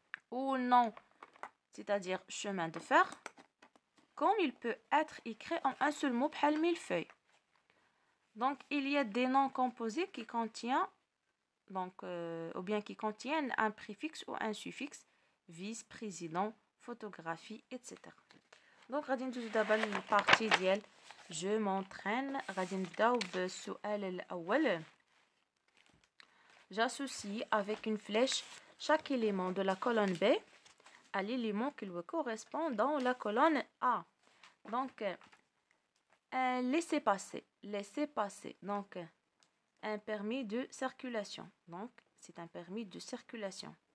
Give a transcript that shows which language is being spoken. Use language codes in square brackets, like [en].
[fr] Ou non, c'est-à-dire chemin de fer, comme il peut être écrit en un seul mot, [ar] bhal [fr] millefeuille. Donc, il y a des noms composés qui contiennent, donc, ou bien qui contiennent un préfixe ou un suffixe, vice-président, photographie, etc. [ar] Donc, غادي ندوزو دابا للبارتي ديال [fr] je m'entraîne. [ar] غادي نبداو بالسؤال الأول. [fr] J'associe avec une flèche chaque élément de la colonne B à l'élément qui lui correspond dans la colonne A. Donc, un laissez-passer. Donc, un permis de circulation. Donc, c'est un permis de circulation.